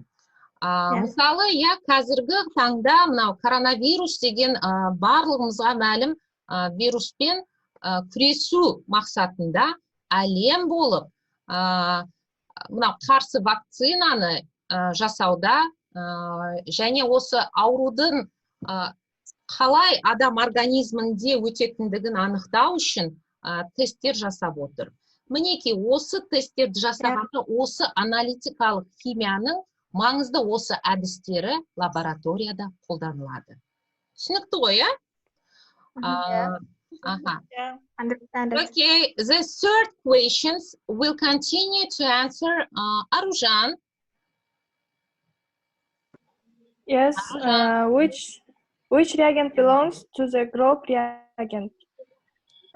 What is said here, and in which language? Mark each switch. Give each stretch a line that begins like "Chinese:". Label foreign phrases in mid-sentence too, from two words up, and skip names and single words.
Kazakh: Мысалы, қазіргі таңда мынау коронавирус деген барлығымызға мәлім вируспен күресу мақсатында әлем болып мынау қарсы вакцинаны жасауда және осы аурудың қалай адам организмінде өтетіндігін анықтау үшін тесттер жасап отыр. Мінекей осы тесттерді жасағанда осы аналитикалық химияның маңызды осы әдістері лабораторияда қолданылады. Түсінікті ғой, иә?
English: Understand. Okay, the third questions will continue to answer Arujan. Yes, which reagent belongs to the group reagent?